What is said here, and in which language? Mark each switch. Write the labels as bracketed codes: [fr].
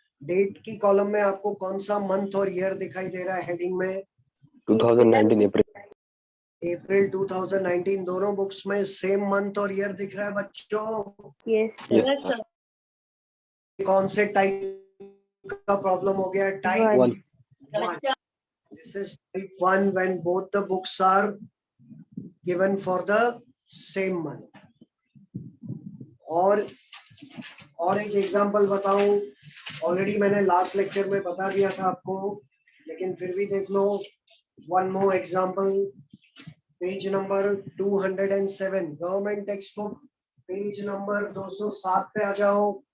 [hi] Date की column में आपको कौन सा मंथ और ईयर दिखाई दे रहा है हेडिंग में? 2019 अप्रैल। अप्रैल 2019। दोनों बुक्स में सेम मंथ और ईयर दिख रहा है बच्चों? [en] Yes, sir. Yes, sir. [hi] कौन से टाइप का प्रॉब्लम हो गया? Type [en] One. 1. This is type 1 when both the books are given for the same month. [hi] और एक एग्जांपल बताऊं, ऑलरेडी मैंने लास्ट लेक्चर में बता दिया था आपको, लेकिन फिर भी देख लो। [en] one more example, [hi] page number 207 government text book, page number 207 पे आ जाओ।